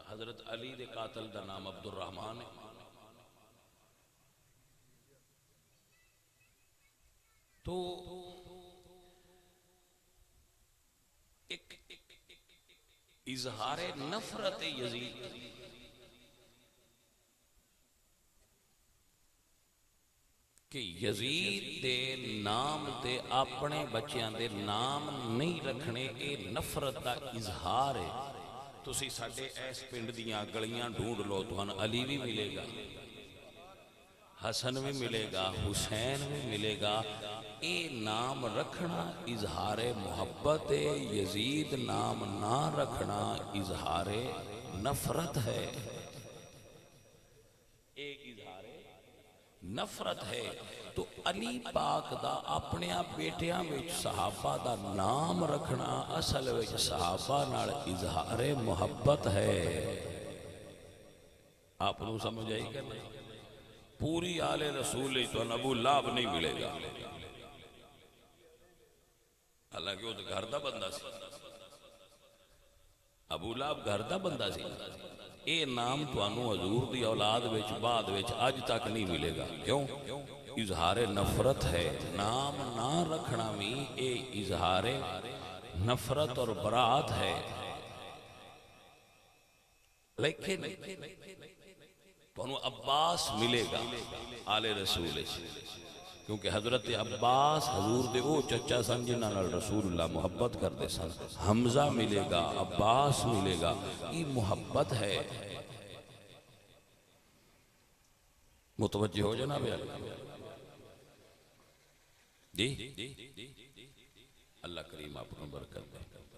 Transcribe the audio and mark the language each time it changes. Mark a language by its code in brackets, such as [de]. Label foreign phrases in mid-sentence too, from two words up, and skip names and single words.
[pa] حضرت علی دے قاتل دا نام عبد الرحمن ہے، تو ایک اظہار نفرت یزید کہ یزید دے نام تے اپنے بچیاں دے نام نہیں رکھنے، اے نفرت دا اظہار ہے۔ تسی ساڈے ایس پنڈ دیاں گلیاں ڈھونڈ لو تو علی بھی ملے گا، حسن بھی ملے گا، حسین بھی ملے گا۔ اے نام رکھنا اظہار محبت ہے، یزید نام نہ رکھنا اظہار نفرت ہے، اے اظہار نفرت ہے۔ تو علی پاک دا اپنے بیٹیاں وچ صحابہ دا نام رکھنا اصل وچ صحابہ نال اظہار محبت ہے۔ آپ نو سمجھ آئی کہ نہیں؟ پوری آل رسول تو ابو لہب نہیں ملے گا، حالانکہ وہ گھر دا بندہ سی، ابو لہب گھر دا بندہ سی۔ اے نام توانو حضور دی اولاد وچ بعد وچ اج تک نہیں ملے گا، کیوں؟ اظہار نفرت ہے۔ نام نہ رکھنا بھی اے اظہار نفرت اور برات ہے۔ لیکن توانو عباس ملے گا آل رسول، کیونکہ حضرت عباس حضور دے او چچا سن جنہاں نال رسول اللہ محبت کرتے سن۔ حمزہ ملے گا، عباس ملے گا، یہ محبت ہے۔ [ur] متوجہ ہو جناب جی، اللہ کریم آپ کو برکت دے۔